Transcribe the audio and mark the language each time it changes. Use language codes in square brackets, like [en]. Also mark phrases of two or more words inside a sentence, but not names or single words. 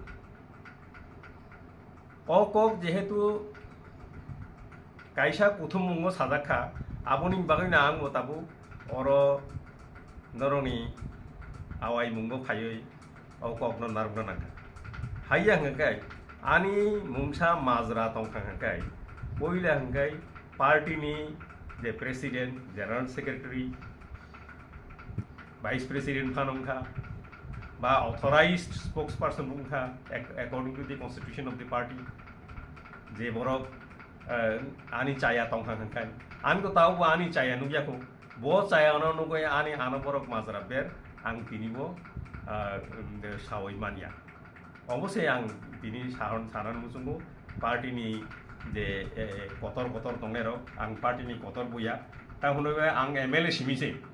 [brx] कक जेहेतु कायसा कुथुम मुंगो साजाखा आबोनि बागैना आं बताबो अरो नरनि आवाय मुंगो फायै ककनो नारगना नांगा हाया हंगाय आनी मुंसा माजरा तंखा हंगाय बयला हंगाय पार्टीनि जे [en] president general secretary vice president [brx] फानंखा बा [en] authorized spokesperson बुंखा according to the constitution of the party [brx] जे बरफ आनी चाया तंखा हंगाय आनको ताव आनी चाया नुयाखौ बो चाया नुगय आनी आनो बरफ माजरा बेर आं तिनिबो सावै मानिया अवश्य आं दिनै सानान मुसुंगो पार्टीनि जे कतर कतर दंनायरो आं पार्टीनि कतर बुया ता हुनैबा आं एमएलए सिमिसे